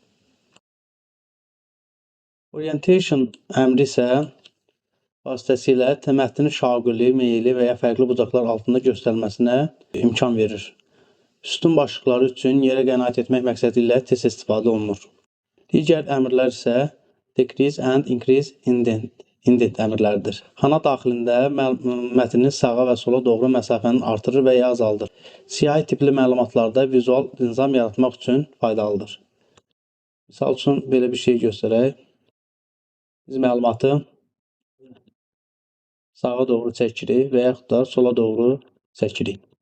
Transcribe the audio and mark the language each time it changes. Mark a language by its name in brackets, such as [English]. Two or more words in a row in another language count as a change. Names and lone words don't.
[Azerbaijani] Orientation əmri isə vasitəsilə mətnin şaquli, meyili və ya fərqli bucaqlar altında göstərilməsinə imkan verir. Sütun başlıqları üçün yerə qənaət etmək məqsədi ilə tez istifadə olunur. Digər əmrlər isə [English] decrease and increase indent [Azerbaijani] əmrləridir. Xana daxilində mətnin sağa və sola doğru məsafəni artırır və ya azaldır. Siyahı tipli məlumatlarda vizual nizam yaratmaq üçün faydalıdır. Misal üçün belə bir şey göstərək. Biz məlumatı sağa doğru çəkirik və yaxud da sola doğru çəkirik.